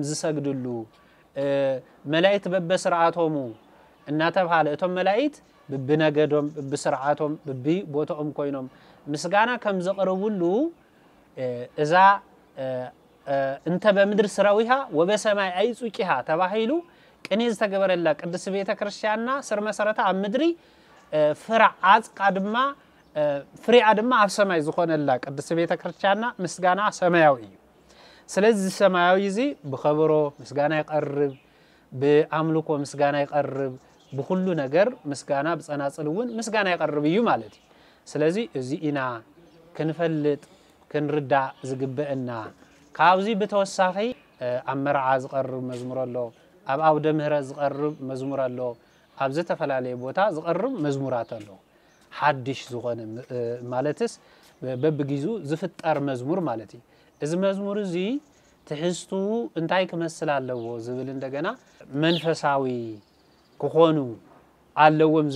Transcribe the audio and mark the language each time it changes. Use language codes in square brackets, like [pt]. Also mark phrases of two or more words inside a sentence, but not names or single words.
[ti] ዝሰግዱሉ መላእክት በበስርዓቶሙ እናተባለ እቶም መላእክት በብነገዶም በስርዓቶም በቦታኦም ኮይኖም ምስጋና ከም ዘቀርቡሉ እዛ [gez] እንተ በምድር ስራዊሃ ወበሰማይ አይጹቂሃ [ti] ተባሂሉ ቅኔ ዝተገበረላ ቅድስት ቤተ ክርስቲያንና ስር መሰረታ ኣብ ምድሪ ፍርዓጽቃ ድማ ፍሪዓ ድማ ኣብ ሰማይ ዝኾነላ ቅድስት ቤተ ክርስቲያንና ምስጋና ሰማያዊ እዩ ስለዚህ ሰማያዊ እዚ በኸበሮ ምስጋና ይቀርብ በአምልኮ ምስጋና ይቀርብ [am] በሁሉ ነገር [ti] ምስጋና በጸናጽልውን ምስጋና ይቀርብ እዩ ማለት እዩ ስለዚህ እዚ ኢና ክንፈልጥ ክንርዳ ዝግበአና ካብዚ በተወሳኺ አመርዓ ዝቀርብ መዝሙር ኣሎ ኣብ አውደ ምህረት ዝቀርብ መዝሙር ኣሎ ኣብ ዝተፈላልየ ቦታ ዝቀርብ መዝሙራት ኣሎ ሐዲሽ ዝኾነ ማለትስ በብጊዙ ዝፍጠር መዝሙር ማለት እዩ እዚ መዝሙር እዚ ትሕዝቱ እንታይ ክመስል ኣለዎ ዝብል እንደገና መንፈሳዊ ክኾኑ ኣለዎም